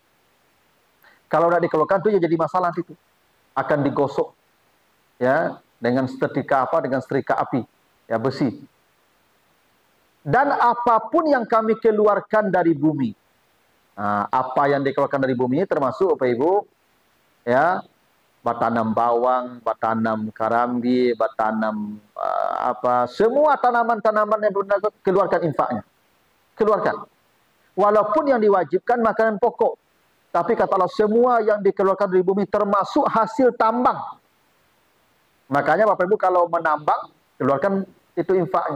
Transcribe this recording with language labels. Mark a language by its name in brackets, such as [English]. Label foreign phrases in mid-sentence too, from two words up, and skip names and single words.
[Indonesian] Kalau tidak dikeluarkan itu ya jadi masalah itu. Akan digosok ya dengan setrika apa, dengan setrika api ya, besi. Dan apapun yang kami keluarkan dari bumi, nah, apa yang dikeluarkan dari bumi ini termasuk Bapak Ibu ya, [Minangkabau] batanam bawang, batanam karambi, [Indonesian] batanam semua tanaman-tanaman yang keluarkan infaknya, keluarkan. Walaupun yang diwajibkan makanan pokok, tapi kata Allah semua yang dikeluarkan dari bumi termasuk hasil tambang. Makanya Bapak Ibu kalau menambang, keluarkan itu infaknya.